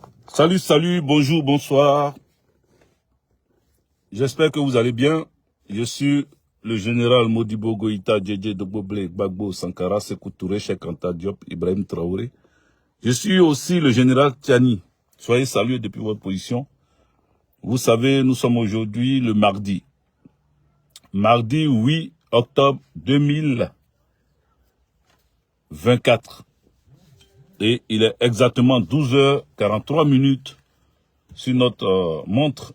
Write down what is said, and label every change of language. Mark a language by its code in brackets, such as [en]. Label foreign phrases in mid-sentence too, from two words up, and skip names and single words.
[fr] Salut, salut, bonjour, bonsoir. J'espère que vous allez bien. Je suis le général Modibo Goïta, Djedje Doboble, Gbagbo, Sankara, Sékou Touré, Cheikh Anta Diop, Ibrahim Traoré. Je suis aussi le général Tiani. Soyez salués depuis votre position. Vous savez, nous sommes aujourd'hui le mardi. Mardi 8 octobre 2024. Et il est exactement 12h43 sur notre montre.